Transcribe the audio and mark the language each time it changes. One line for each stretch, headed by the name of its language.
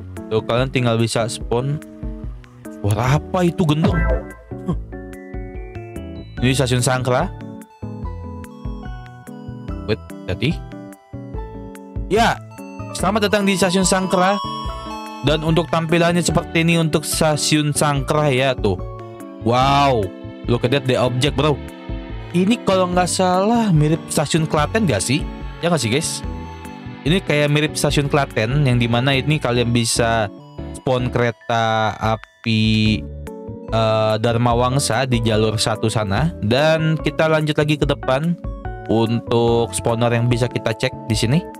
Indonesian: Tuh, kalian tinggal bisa spawn. Suara apa itu gendong? Ini stasiun Sangkrah. Jadi ya, selamat datang di Stasiun Sangkrah. Dan untuk tampilannya seperti ini untuk Stasiun Sangkrah ya tuh.
English: Wow, look at that, the object bro.
Indonesian: Ini kalau nggak salah mirip Stasiun Klaten gak sih? Ya nggak sih guys? Ini kayak mirip Stasiun Klaten yang dimana ini kalian bisa spawn kereta api Dharma Wangsa di jalur satu sana. Dan kita lanjut lagi ke depan untuk spawner yang bisa kita cek di sini.